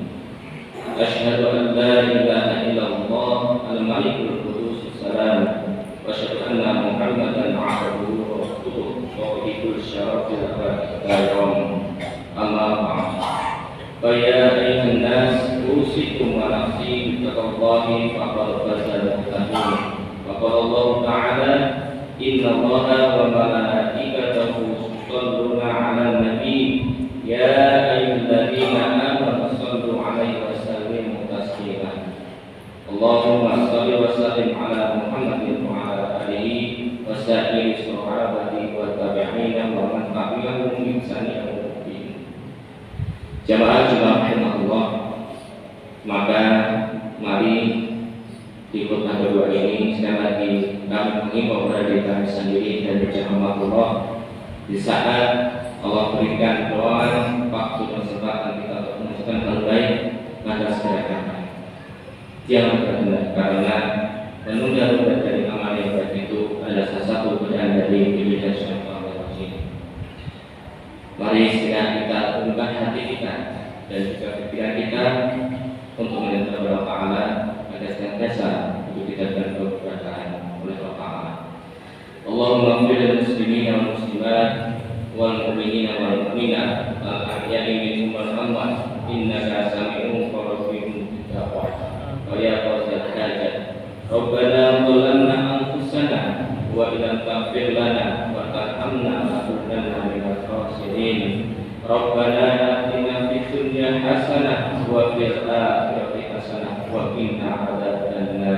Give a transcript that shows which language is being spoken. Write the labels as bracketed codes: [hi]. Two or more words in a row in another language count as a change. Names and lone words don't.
[ar] أشهد أن لا إله إلا الله الملك القدوس السلام وأشهد أن محمدا عبده ورسوله صاحب الشرف الكرم. أما بعد. يا أيها الناس أوصيكم ونفسي بتقوى الله فقد فاز المتقون. وقال الله تعالى إن الله وملائكته يصلون على النبي يا أيها الذين آمنوا صلوا عليه وسلموا تسليما. اللهم صل وسلم على محمد وعلى آله وصحبه صحابة وتابعين ومن تبعهم بإحسان. [id] Jamaah rahimahullah, maka mari di khutbah kedua ini sekali lagi kami mengimbau kepada diri kami sendiri dan berjamaah Allah di saat Allah berikan doa waktu dan kesempatan kita untuk menunjukkan hal baik, maka segerakan. Jangan berhenti, karena menunda-nunda dari amal yang baik itu adalah salah satu godaan dari iblis syaitan. Mari segera kita tundukkan hati kita dan juga pikiran kita untuk menyentuh Allah Ta'ala agar senantiasa untuk kita dan keberadaan oleh Allah Ta'ala. [ar] اللهم اغفر للمسلمين والمسلمات والمؤمنين والمؤمنات الأحياء منهم والأموات إنك سميع قريب مجيب ويا قاضي الحاجات. ربنا ظلمنا أنفسنا وإن لم تغفر لنا وترحمنا لنكونن من الخاسرين. ربنا آتنا في الدنيا حسنة وفي الآخرة حسنة وقنا عذاب النار.